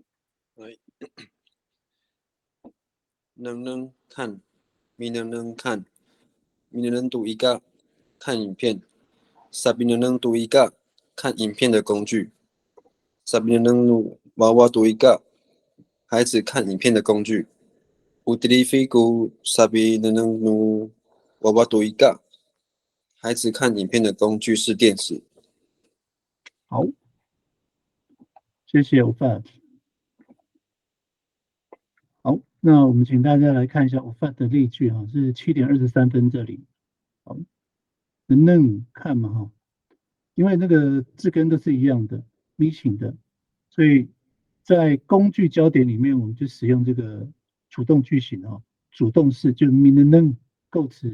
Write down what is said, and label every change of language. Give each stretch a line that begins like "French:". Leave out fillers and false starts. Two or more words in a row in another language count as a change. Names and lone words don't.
Chinese: 能看，咪能看，咪能读一个看影片，萨比能读一个看影片的工具，萨比能娃娃读一个孩子看影片的工具。
Amis: Utilifiku sabi nenu wawatu ika，
Chinese: 孩子看影片的工具是电视。好，谢谢 Ofat。好，那我们请大家来看一下 Ofat 的例句哈，是7:23这里。好，能看嘛哈？因为那个字根都是一样的 ，missing 的，所以在工具焦点里面，我们就使用这个主动句型哦，主动式就 能构词。